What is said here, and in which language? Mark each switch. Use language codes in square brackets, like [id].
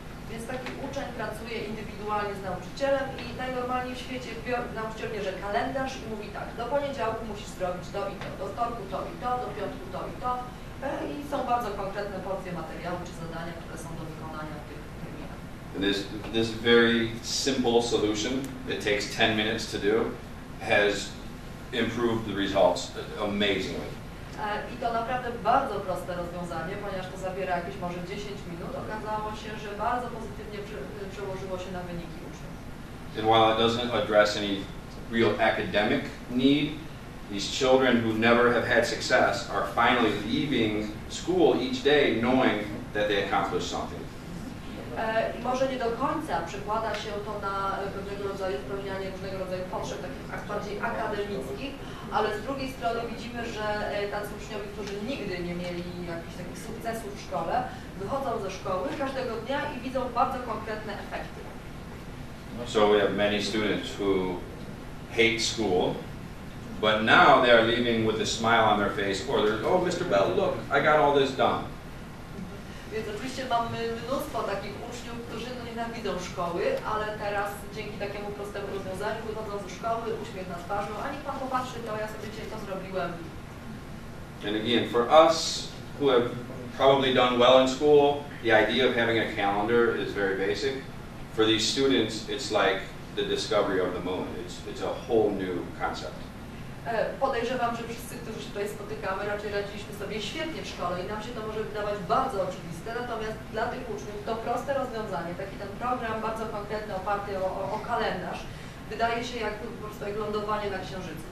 [pl] Więc taki uczeń pracuje indywidualnie z nauczycielem i najnormalniej w świecie nauczyciel bierze kalendarz i mówi tak, do poniedziałku musisz zrobić to i to, do wtorku to i to, do piątku to i to i są bardzo konkretne porcje materiału czy zadania, które są do wykonania w tych terminach. [en] This very simple solution that takes 10 minutes to do has improved the results amazingly. [pl] I to naprawdę bardzo proste rozwiązanie, ponieważ to zabiera jakieś może 10 minut, okazało się, że bardzo pozytywnie przełożyło się na wyniki uczniów. [en] And while it doesn't address any real academic need, these children who never have had success are finally leaving school each day knowing that they accomplished something. [pl] I może nie do końca przekłada się to na pewnego rodzaju spełnianie różnego rodzaju potrzeb, takich bardziej akademickich, ale z drugiej strony widzimy, że tacy uczniowie, którzy nigdy nie mieli jakichś takich sukcesów w szkole, wychodzą ze szkoły każdego dnia i widzą bardzo konkretne efekty. [en] So we have many students who hate school, but now they are leaving with a smile on their face, or they're, oh Mr. Bell, look, I got all this done. [pl] Więc oczywiście mamy mnóstwo takich uczniów, którzy nienawidzą szkoły, ale teraz dzięki takiemu prostemu rozwiązaniu wychodzą ze szkoły, uśmiech na twarzy, a niech pan popatrzy, to ja sobie dzisiaj to zrobiłem. [en] And again, for us who have probably done well in school, the idea of having a calendar is very basic. For these students, it's like the discovery of the moon. It's a whole new concept. [pl] Podejrzewam, że wszyscy, którzy się tutaj spotykamy, raczej radziliśmy sobie świetnie w szkole i nam się to może wydawać bardzo oczywiste, natomiast dla tych uczniów to proste rozwiązanie, taki ten program bardzo konkretny, oparty o kalendarz, wydaje się jak po prostu jak lądowanie na Księżycu.